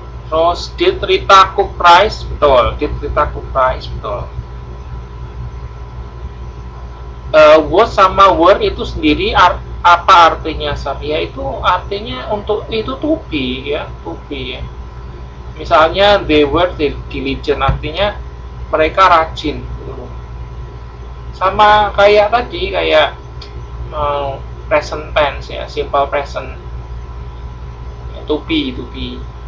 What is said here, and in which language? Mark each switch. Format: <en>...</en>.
<en>Terus did Rita cook rice? Betul. Did Rita cook rice? Betul.</en> <id>Was sama were itu sendiri apa artinya, Sar? Ya itu artinya untuk itu to be ya, to be ya. Misalnya</id> <en>they were diligent,</en> <id>artinya mereka rajin. Sama kayak tadi, kayak present tense ya, simple present. To be, to be.</id>